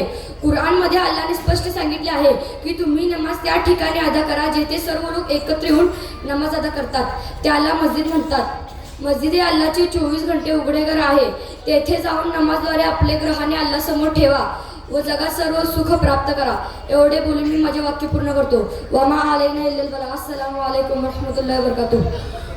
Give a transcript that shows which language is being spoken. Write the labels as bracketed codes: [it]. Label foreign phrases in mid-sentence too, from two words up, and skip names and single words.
[mr] कुराणमध्ये अल्लाहने स्पष्ट सांगितले आहे की तुम्ही नमाज त्या ठिकाणी अदा करा जेथे सर्व लोक एकत्र येऊन नमाज अदा करतात, त्याला मस्जिद म्हणतात। मस्जिद हे अल्लाहचे 24 घंटे उघडे घर आहे। तेथे जाऊन नमाजद्वारे आपले ग्रहाने अल्लाह समोर ठेवा व जगात सर्व सुख प्राप्त करा। एवढे बोलून मी माझे वाक्य पूर्ण करतो। [ar] وما علينا إلا البلاغ. السلام عليكم ورحمة الله وبركاته.